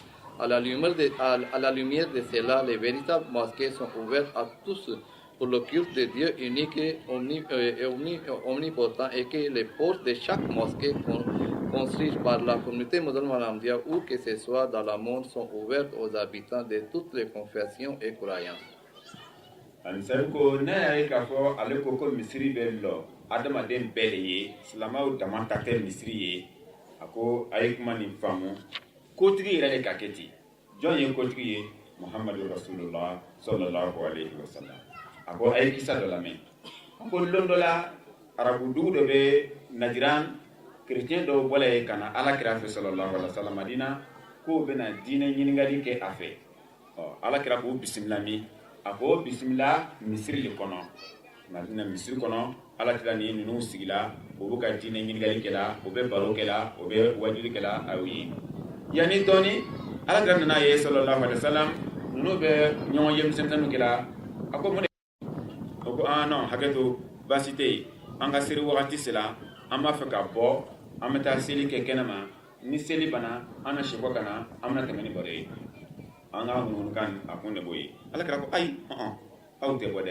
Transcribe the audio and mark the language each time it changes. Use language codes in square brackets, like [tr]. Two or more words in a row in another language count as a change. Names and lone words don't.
[fr] À la lumière de cela, les véritables mosquées sont ouvertes à tous pour le culte de Dieu unique et omnipotent et que les portes de chaque mosquée construites par la communauté musulmane ahmadiyya ou que ce soit dans le monde sont ouvertes aux habitants de toutes les confessions et croyances. [bm] Ani sabi ko ne y'a ye k'a fɔ ale ko misiri bɛ lɔ adamaden bɛɛ de ye silamɛw dama ta tɛ misiri ye a ko a ye kuma nin faamu kotigi yɛrɛ de ka kɛ ten jɔn ye kotigi ye muhamadu rasulullah sallallahu alaihi wasallam a ko a ye kisa dɔ lamɛn a ko don dɔ la arabu dugu dɔ bɛ najiran chrétien dɔw bɔla ye ka na alakira fɛ sallallahu alaihi wasallam madina k'o bɛna diinɛ ɲininkali kɛ a fɛ alakira k'o bisimila min a ko bisimila misiri le kɔnɔ madina misiri kɔnɔ alakira ni ninnu sigila o bɛ ka diinɛ ɲininkali kɛla o bɛ baro kɛla o bɛ wajuli kɛla aw ye yanni dɔɔni alakira nana ye sallallahu alaihi wasallam ninnu bɛ ɲɔgɔn ye misɛnmisɛnninw kɛla a ko mun de o ko non hakɛ to baasi tɛ yen an ka seli wagati sera an b'a fɛ ka bɔ an bɛ taa seli kɛ kɛnɛma ni seli bana an na sibɔ ka na an bɛna tɛmɛ ni baro ye an ka ŋunukan a kun de b'o ye alakira ko ayi aw tɛ bɔ dɛ